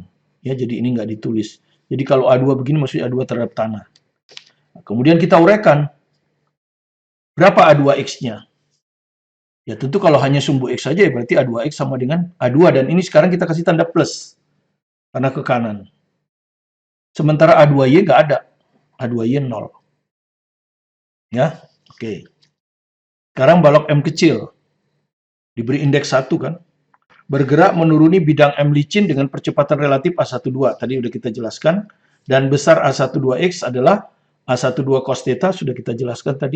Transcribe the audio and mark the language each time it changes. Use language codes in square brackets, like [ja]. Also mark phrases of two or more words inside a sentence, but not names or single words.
[id] Ya, jadi ini nggak ditulis. Jadi kalau A2 begini maksudnya A2 terhadap tanah. Nah, kemudian kita uraikan berapa A2X-nya. Ya tentu kalau hanya sumbu X saja ya berarti A2X sama dengan A2 dan ini sekarang kita kasih tanda plus karena ke kanan. Sementara A2Y nggak ada. A2Y 0. Ya, oke. Sekarang balok M kecil. Diberi indeks 1 kan. Bergerak menuruni bidang M licin dengan percepatan relatif A12. Tadi sudah kita jelaskan. Dan besar A12X adalah A12 cos theta, sudah kita jelaskan tadi.